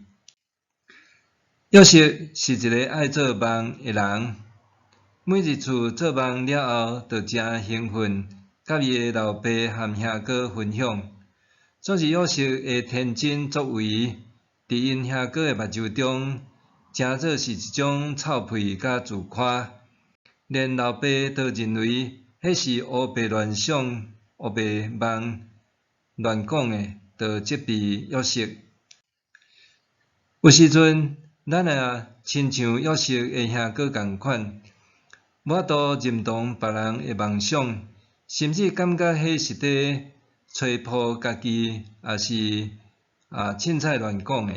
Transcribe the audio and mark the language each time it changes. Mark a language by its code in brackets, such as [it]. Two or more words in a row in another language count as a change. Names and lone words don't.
[nan] 约瑟是一个爱做梦的人，每一次做梦了后，就真兴奋，甲伊的老爸和兄哥分享。总是约瑟的天真作为，伫因兄哥的目睭中，真做是一种臭屁甲自夸。连老爸都认为迄是胡白乱想、胡白梦、乱讲的，就责备约瑟。有时阵，咱也亲像约瑟的兄哥共款，无法度认同别人的梦想，甚至感觉迄是伫吹破家己，也是凊彩乱讲的。